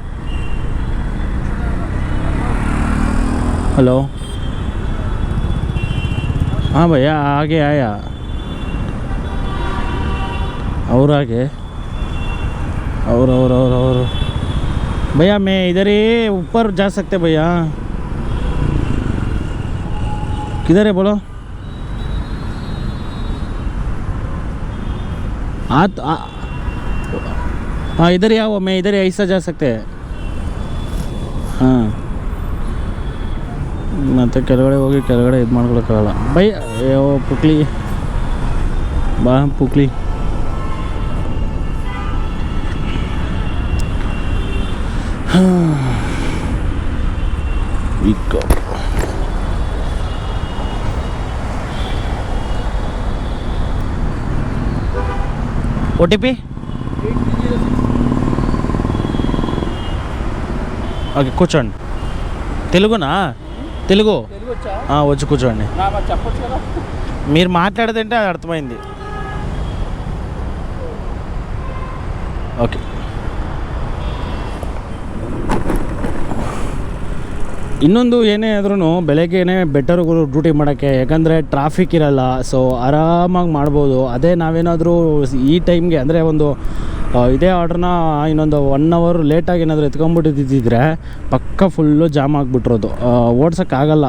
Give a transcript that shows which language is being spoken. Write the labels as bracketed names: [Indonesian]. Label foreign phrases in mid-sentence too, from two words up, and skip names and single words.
[Hindi] हेलो, हाँ भैया, आगे आया और आगे और भैया मैं इधर ही ऊपर जा सकते भैया? किधर है बोलो? हाँ, इधर ही आओ. मैं इधर ही ऐसा जा सकते हैं. [Kannada] ಹಾಂ, ಮತ್ತು ಕೆಳಗಡೆ ಹೋಗಿ ಕೆಳಗಡೆ ಇದು ಮಾಡ್ಕೊಳಕ್ಕಾಗಲ್ಲ. ಬೈ ಪುಕ್ಲಿ ಬಾ, ಪುಕ್ಲಿ. [Telugu] ಇಕ್ಕ OTP ఓకే, కూర్చోండి. తెలుగునా? తెలుగు వచ్చు, కూర్చోండి. మీరు మాట్లాడదంటే అది అర్థమైంది. ఓకే, [Kannada] ಇನ್ನೊಂದು ಏನೇ ಆದ್ರೂ ಬೆಳಗ್ಗೆನೇ [English] better duty [Kannada] ಮಾಡೋಕ್ಕೆ, ಯಾಕಂದರೆ ಟ್ರಾಫಿಕ್ ಇರಲ್ಲ. ಸೊ ಆರಾಮಾಗಿ ಮಾಡ್ಬೋದು. ಅದೇ ನಾವೇನಾದರೂ ಈ ಟೈಮ್ಗೆ ಅಂದರೆ ಒಂದು ಇದೇ ಆರ್ಡ್ರನ್ನ ಇನ್ನೊಂದು 1 ಅವರ್ ಲೇಟಾಗಿ ಏನಾದರೂ ಎತ್ಕೊಂಡ್ಬಿಟ್ಟಿದ್ದಿದ್ರೆ ಪಕ್ಕ [English] full jam [Kannada] ಆಗಿಬಿಟ್ರೋದು, ಓಡ್ಸೋಕ್ಕಾಗಲ್ಲ.